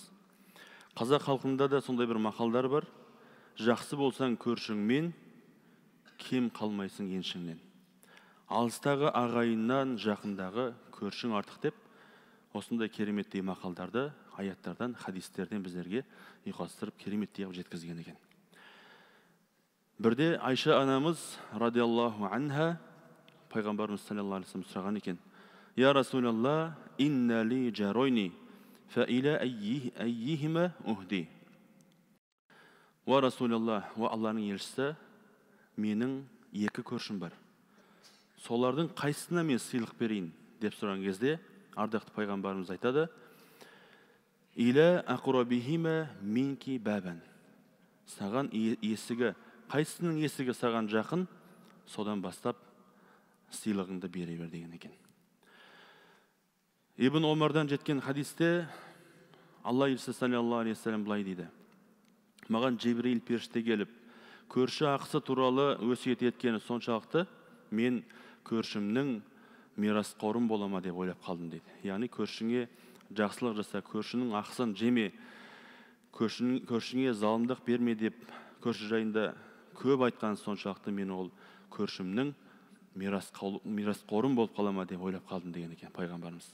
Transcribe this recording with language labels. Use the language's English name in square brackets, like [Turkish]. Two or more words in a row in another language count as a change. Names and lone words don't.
[Kazakh] Қазақ халқында да сондай бір мақалдар бар: жақсы болсаң көршіңмен, кем қалмайсың еншіңнен. Алыстағы ағайыннан жақындағы көршің артық деп, осындай кереметтей мақалдарды аяттардан, хадистерден біздерге ұйқастырып кереметтей жеткізген екен. Бірде Айша анамыз [Arabic] رضي الله عنها [Kazakh] пайғамбарымыз [Arabic] صلى الله عليه وسلم [Kazakh] сұраған екен: [Arabic] يا رسول الله إن لي جارين فإلى أيهما أهدي. وا رسول الله, [Kazakh] ва Алланың елшісі, менің екі көршім бар. Солардың қайсысына мен сыйлық берейін деп сұраған кезде ардақты пайғамбарымыз айтады: [Arabic] إلى أقربهما منك بابا. [Kazakh] Саған есігі, қайсысының есігі саған жақын, содан бастап сыйлығыңды бере бер деген екен. Ибн Омардан жеткен хадисте Алла елшісі [Arabic] صلى الله عليه وسلم [Kazakh] былай дейді: маған Жибрил періште келіп, көрші ақысы туралы өсиет еткені соншалықты, мен көршімнің мирасқорым болама деп ойлап қалдым дейді. Яғни көршіңе жақсылық жаса, көршінің ақысын жеме, көршіңе залымдық берме деп көрші жайында көп айтқан соншалықты, мен ол көршімнің мирасқорым болып қалама деп ойлап қалдым деген екен пайғамбарымыз.